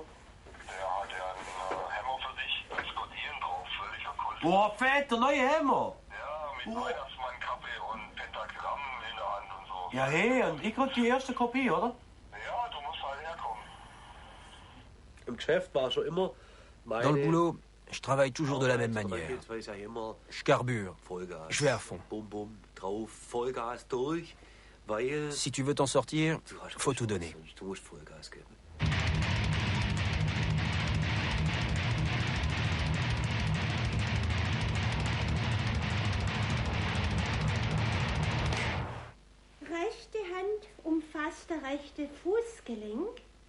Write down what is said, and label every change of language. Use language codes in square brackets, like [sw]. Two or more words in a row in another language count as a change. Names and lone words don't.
[de] Der hat ja einen Hammer für dich, da ist Gottieren drauf, völliger Kult. Boah, fett, der neue Hammer. Ja, mit Weihnachtsmannkappe und Pentagramm in der Hand und so. Ja, hey, und ich krieg die erste Kopie, oder? Ja, du musst halt herkommen. Im Geschäft war schon immer meine... [fr] Dans le boulot, je travaille toujours de la même manière. Je carbure. Je vais à fond. [de] Bum, bum, drauf, Vollgas durch, weil... [fr] Si tu veux t'en sortir, faut tout donner. [de] Du musst Vollgas geben. Rechte Hand umfasst das rechte Fußgelenk.